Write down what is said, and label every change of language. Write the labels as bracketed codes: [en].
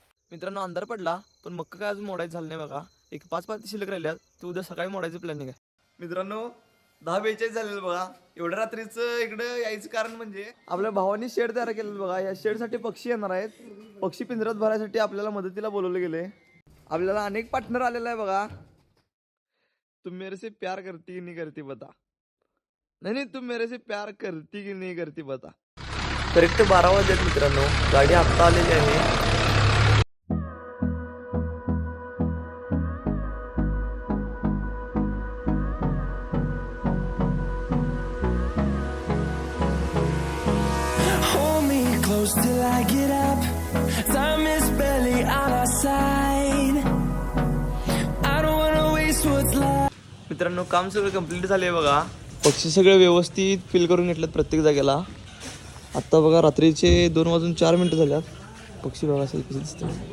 [mr] मित्रांनो, अंधार पडला पण मक्क काय अजून मोडायचं झालं नाही बघा. एक 5 पाती शिल्लक राहिल्यात. ते उद्या सकाळी मोडायचं प्लॅनिंग आहे. मित्रांनो, 10:42 झालेलं बघा. एवढ्या रात्रीचं इकडं यायचं कारण म्हणजे आपल्या भावानी शेड तयार केलेलं बघा. या शेडसाठी पक्षी येणार आहेत. पक्षी पिंजऱ्यात भरायसाठी आपल्याला मदतीला बोलवले गेले. आपल्याला अनेक पार्टनर आलेला आहे बघा. [hi] तुम मेरे से प्यार करती की नहीं करती बता. नाही, तुम मेरे से प्यार करती की नहीं करती बता. [mr] करेक्ट 12 वाजलेत मित्रांनो. गाडी आत्ता आलेली आहे. [en] Till I get up, time is barely on our side. I don't wanna waste what's left. [mr] मित्रांनो, काम सगळं कंप्लीट झाले बघा. पक्षी सगळे व्यवस्थित फिल करून घेतलेत प्रत्येक जागेला. आता बघा रात्रीचे 2:04 झाल्यात. पक्षी बघा असेल कसे दिसते.